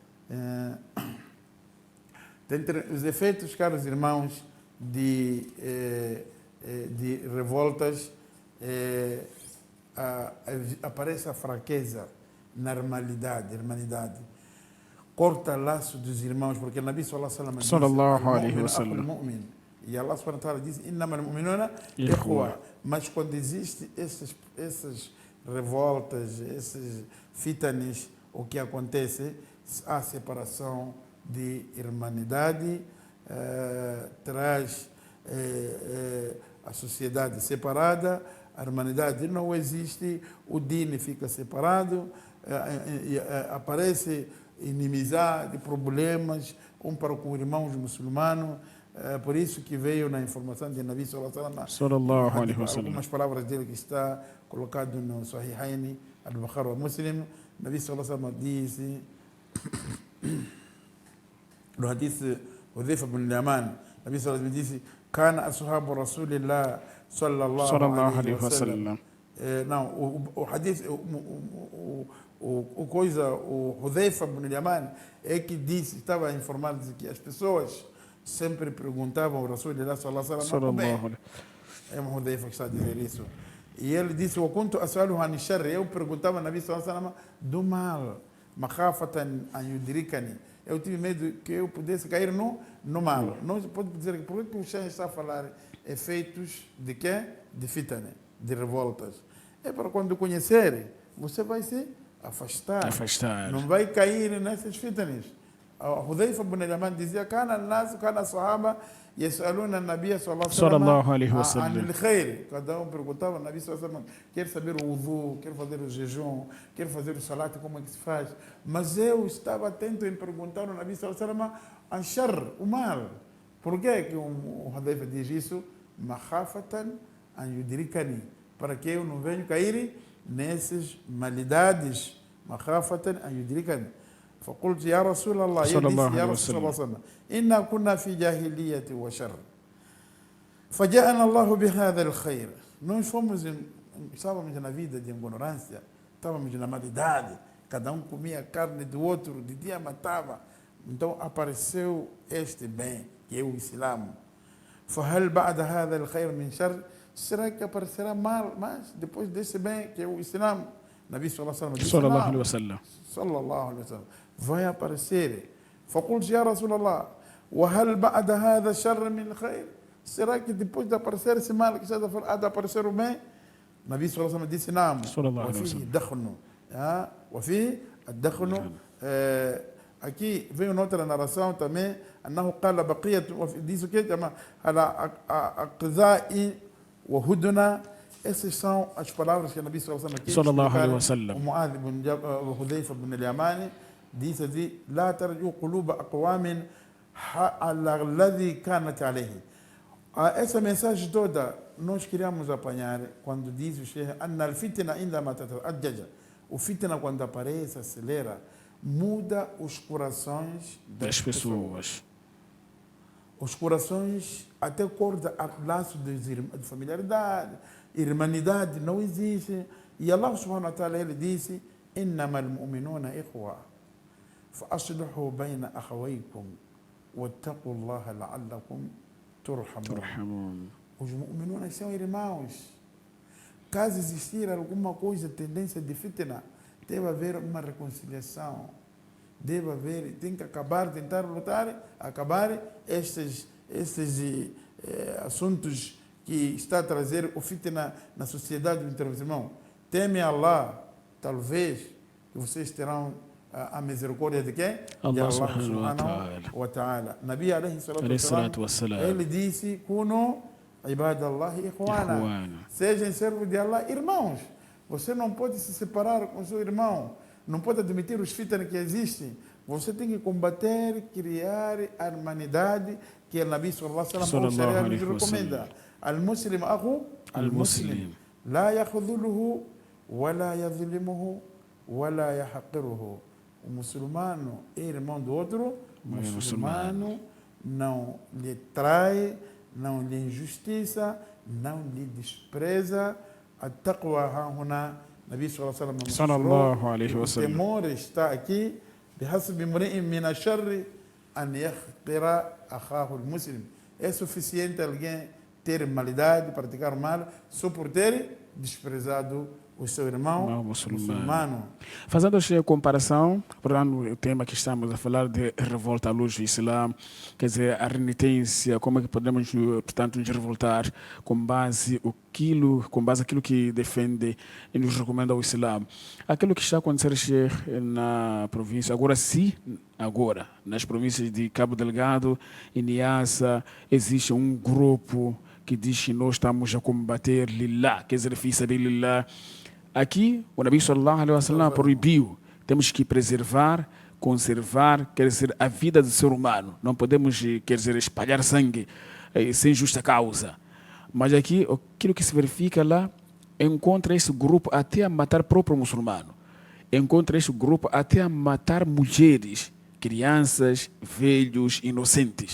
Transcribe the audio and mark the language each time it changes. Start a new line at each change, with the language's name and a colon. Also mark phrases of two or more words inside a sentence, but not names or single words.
Portuguese: Dentre os efeitos, caros irmãos, de revoltas, aparece a fraqueza na irmandade. Corta laço dos irmãos, porque o Nabi
Arabic: صلى الله عليه وسلم
Portuguese: disse, e
Arabic: الله سبحانه وتعالى diz, إنما المؤمنون إخوة.
Portuguese: Mas quando existem essas revoltas, esses fitanes, o que acontece, há separação de irmandade, traz a sociedade separada, a irmandade não existe, o dini fica separado, aparece inimizade, problemas, para com irmãos muçulmanos. Por isso que veio na informação de Nabi
Arabic: صلى الله عليه وسلم,
Portuguese: algumas palavras dele que está colocado no Sahihaini, Al-Bukhari wa Muslim. Nabi
Arabic: صلى الله عليه وسلم
Portuguese: disse, no hadith Hudhaifa bin Yaman, Nabi
Arabic: صلى الله عليه وسلم
Portuguese: disse,
Arabic: كان أصحاب رسول الله صلى الله عليه وسلم.
Portuguese: Não, o hadith, o Hudhaifa bin Yaman é que disse, estava informado que as pessoas sempre perguntavam ao Rasulullah
Arabic: صلى الله عليه وسلم,
Portuguese: é o Hudhaifa que está a dizer isso. E ele disse, eu perguntava ao Nabi
Arabic: صلى الله عليه وسلم
Portuguese: do mal,
Arabic: مخافة أن يدركني.
Portuguese: Eu tive medo que eu pudesse cair no mal. Não pode dizer que por que o Sheikh está a falar efeitos de quê? De fitna, de revoltas. É para quando conhecer, você vai se afastar. Não vai cair nessas fitnas.
Arabic: Hudhaifa bin Yaman dizia, كان صحابة يسألون النبي صلى الله عليه وسلم عن الخير.
Portuguese: Cada perguntava ao Nabi
Arabic: صلى الله عليه وسلم,
Portuguese: quer saber o wudu, quer fazer o jejum, quer fazer o salat, como é que se faz. Mas eu estava atento em perguntar ao Nabi
Arabic: صلى الله عليه وسلم عن شر,
Portuguese: o mal. Por que o Hudhaifa diz isso?
Arabic: مخافة أن يدركني,
Portuguese: para que eu não venha cair nessas malidades.
Arabic: مخافة أن يدركني. فقلت يا رسول الله صلى الله عليه يا رسول الله وسلم صلى الله عليه وسلم إنا كنا في جاهلية وشر فجاءنا الله بهذا الخير.
Portuguese: Nós estávamos na vida de ignorância, estávamos na maldade, cada comia a carne do outro, de dia matava. Então apareceu este bem, que é o Islã.
Arabic: فهل بعد هذا الخير من شر?
Portuguese: Será que aparecerá mal, mas depois desse bem, que é o Islã?
Arabic: نبي صلى الله عليه وسلم، صلى الله عليه وسلم,
Portuguese: vai aparecer.
Arabic: فقلت يا رسول الله وهل بعد هذا الشر من خير?
Portuguese: Será que depois de aparecer esse mal que está a aparecer o bem? Nabi
Arabic: صلى الله عليه وسلم
Portuguese: disse não.
Arabic: وفيه دخن, وفيه الدخن.
Portuguese: Aqui veio outra narração também,
Arabic: أنه قال بقية,
Portuguese: diz o que chama
Arabic: على أقذاء وهدنا.
Portuguese: Essas são as palavras que o Nabi
Arabic: صلى الله عليه وسلم,
Portuguese: o Mu'adh bin Hudhaifa bin Yamani disse assim,
Arabic: لا ترجعوا قلوب أقوام على الذي كانت عليه.
Portuguese: Essa mensagem toda nós queríamos apanhar quando diz o Sheikh,
Arabic: أن الفتنة عندما تتأجج,
Portuguese: o fitna quando aparece, acelera, muda os corações das pessoas. Os corações até corta o laço de familiaridade, irmandade não existe.
Arabic: E الله سبحانه وتعالى,
Portuguese: ele disse,
Arabic: إنما المؤمنون إخوة فأصلحوا بين أخويكم. وَاتَّقُوا اللَّهَ لَعَلَّكُمْ تُرْحَمُونَ. ترحمون.
Portuguese: Os mu'minunas são irmãos. Caso existir alguma coisa, tendência de fitna, deve haver uma reconciliação. Deve haver, tem que acabar, tentar lutar, acabar estes assuntos que está a trazer o fitna na sociedade do irmão. Teme Allah, talvez que vocês terão a misericórdia de quem? De Allah Allah subhanahu
Arabic: وتعالى. نبي عليه عليه الصلاة والسلام.
Portuguese: ele disse:
Arabic: كونوا عباد الله إخوانا. Ikhwana.
Portuguese: Sejam servos de Allah, irmãos. Você não pode se separar com seu irmão. Não pode admitir os fitnas que existem. Você tem que combater, criar a humanidade que o Nabi
Arabic: صلى الله عليه وسلم
Portuguese: nos recomenda.
Arabic: المسلم أخو المسلم. لا يخذله ولا يظلمه ولا يحقره.
Portuguese: O muçulmano é irmão do outro. O muçulmano não lhe trai, não lhe injustiça, não lhe despreza.
Arabic: التقوى هاهنا، نبي صلى الله عليه وسلم.
Portuguese: O temor está aqui.
Arabic: بحسب امرئ من الشر أن يحقر أخاه المسلم.
Portuguese: É suficiente alguém ter maldade, praticar mal, só por ter desprezado o seu irmão muçulmano. Fazendo a comparação, portanto, o tema que estamos a falar de revolta à luz do Islã, quer dizer, a renitência, como é que podemos, portanto, nos revoltar com base aquilo que defende e nos recomenda o Islã. Aquilo que está a acontecer na província, agora, nas províncias de Cabo Delgado e Niassa, existe um grupo que diz que nós estamos a combater Lillah, quer dizer,
Arabic: في سبيل الله.
Portuguese: Aqui, o Nabi
Arabic: صلى الله عليه وسلم
Portuguese: proibiu. Temos que preservar, conservar, quer dizer, a vida do ser humano. Não podemos, quer dizer, espalhar sangue sem justa causa. Mas aqui, aquilo que se verifica lá, encontra esse grupo até a matar o próprio muçulmano. Encontra esse grupo até a matar mulheres, crianças, velhos, inocentes.